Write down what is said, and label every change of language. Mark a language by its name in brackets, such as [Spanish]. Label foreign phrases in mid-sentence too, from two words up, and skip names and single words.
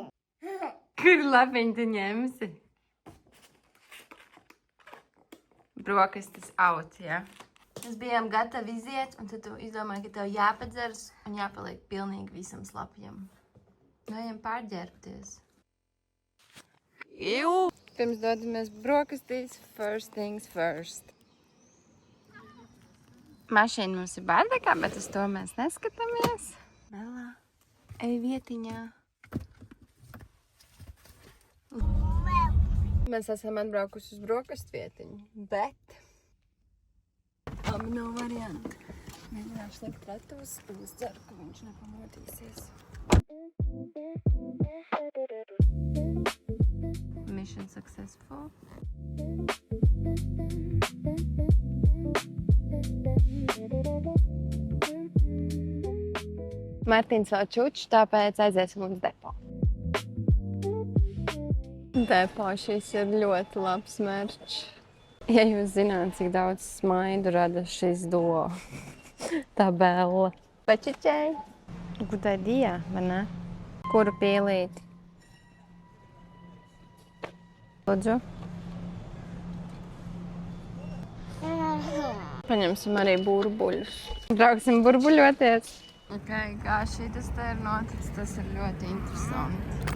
[Latvian] Kur lapiņu tu ņemsi? Brokastis out, jā. Mēs bijām gatavi iziet, un tad tu izdomāji, ka tev jāpadzeras un jāpaliek pilnīgi visam slapjam. Vajam pārģērbties. Pirms dodamies brokastīs, [English] first things first. [Latvian] Mašīna mums ir bārdekā, bet uz to mēs neskatāmies. Melā, ej vietiņā. Mēs esam atbraukuši uz brokastu vietiņu, bet nav variantu. Mēģināšu likt ratos, un es ceru, ka viņš nepamotīsies. [English] Mission successful. [Latvian] Martins vēl čuč, tāpēc aiziesim uz depo. Depo šis ir ļoti labs merčs. Ja jūs zināt, cik daudz smaidu rada šis duo. Tā bella. Pačičai. [English] Good idea, [Latvian] vai ne? Kuru pīlīti? Lūdzu. Paņemsim arī burbuļus. Brauksim burbuļoties. Ok, kā šitas te ir noticis, tas ir ļoti interesanti.